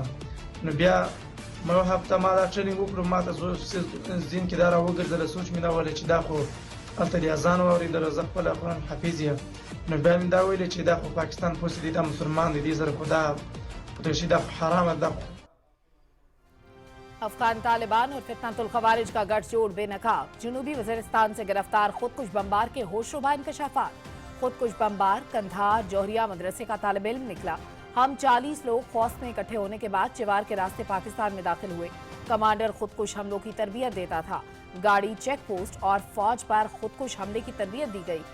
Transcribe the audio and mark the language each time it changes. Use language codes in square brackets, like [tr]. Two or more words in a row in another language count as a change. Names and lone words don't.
[ps] نو بیا ما یوه هفته ما دا ټریننګ وکړو. ما ته ذهن کې دا راوګرځېده، سوچ مې دا ویلی چې دا خو هلته د اذان واورېدله، زه خپله قرآن حافظ یم. نو بیا مې دا ویلې چې دا خو پاکستان پوسې دي، دا مسلمان دی، دې سره خو دا خودکشي دا خو حرامه ده. [ur] افغان طالبان اور فتنۃ الخوارج کا گٹھ جوڑ بے نقاب. جنوبی وزیرستان سے گرفتار خودکش بمبار کے ہوشربا انکشافات. خودکش بمبار قندھار جوہریہ مدرسے کا طالب علم نکلا. ہم 40 لوگ خوف میں اکٹھے ہونے کے بعد چیوار کے راستے پاکستان میں داخل ہوئے. کمانڈر خودکش حملوں کی تربیت دیتا تھا۔ گاڑی چیک پوسٹ اور فوج پر خودکش حملے کی تربیت دی گئی.